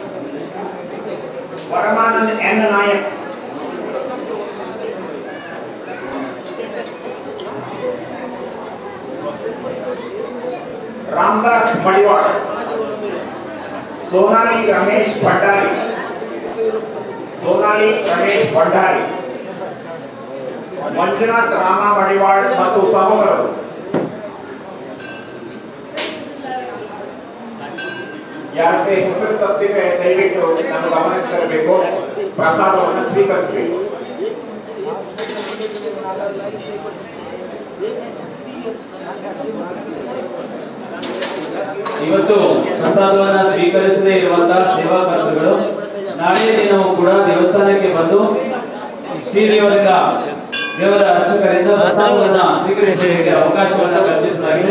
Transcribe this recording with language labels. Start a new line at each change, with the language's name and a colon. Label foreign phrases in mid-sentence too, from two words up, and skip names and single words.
Kannada: परमानंद एन नायक रामदास मडिवाड़ सोनाली रमेश भंडारी मंजुनाथ रामा मडिवाड़ ಮತ್ತು ಸಹೋದರರು ಯಾರೇ ಹೆಸರು ತಪ್ಪಿದ್ರೆ ದಯವಿಟ್ಟು ನಮ್ಮ ಗಮನಕ್ಕೆ ತರಬೇಕು ಪ್ರಸಾದವನ್ನು ಸ್ವೀಕರಿಸಬೇಕು ಇವತ್ತು ಪ್ರಸಾದವನ್ನ ಸ್ವೀಕರಿಸದೇ ಇರುವಂತಹ ಸೇವಾಕರ್ತರುಗಳು ನಾಳೆ ದಿನವೂ ಕೂಡ ದೇವಸ್ಥಾನಕ್ಕೆ ಬಂದು ಶ್ರೀದೇವರಿಂದ ದೇವರ ಅರ್ಚಕರಿಂದ ಪ್ರಸಾದವನ್ನ ಸ್ವೀಕರಿಸಲಿಕ್ಕೆ ಅವಕಾಶವನ್ನ ಕಲ್ಪಿಸಲಾಗಿದೆ.